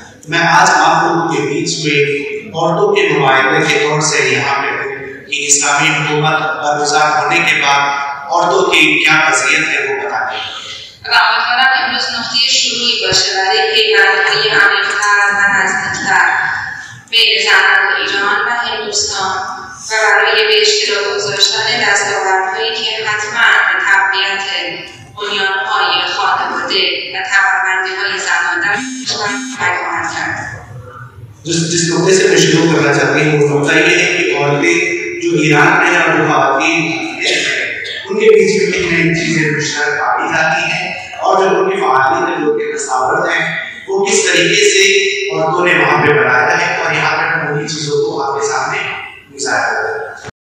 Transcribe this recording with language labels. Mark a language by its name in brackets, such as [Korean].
[Hindi] मैं आज आप लोगों के बीच में औरतों के नुमाइंदे के तौर से यहाँ पे हूँ कि इस्लामी हुकूमत बरगुज़ार होने के बाद औरतों की क्या वज़ीयत है वो बताएं. [Persian] و امیدوارم امروز نقطه شروعی باشه برای پیوندهای عمیق‌تر و نزدیکتر بین زنان ایران و هندوستان و برای به اشتراک گذاشتن دستاوردهایی که حتما به تقویت بنیان‌های خانواده و توانمندی‌های زنان در کشور کمک خواهد کرد. [Hindi] जिस नुक्ते से मैं शुरू करना चाहती हूँ वो नुक्ता ये है कि औरतें जो ईरान में और जो ख़वातीन उनके बीच में नई चीज़ें मुश्तरक पाई जाती हैं और जो उनकी फ़आलियत है, जो उनके तस्वीर हैं, वो किस तरीके से औरतों ने वहाँ पे बनाया है और यहाँ पे मैं उन्हीं चीज़ों को आपके सामने गुजारा कर रहा हूँ.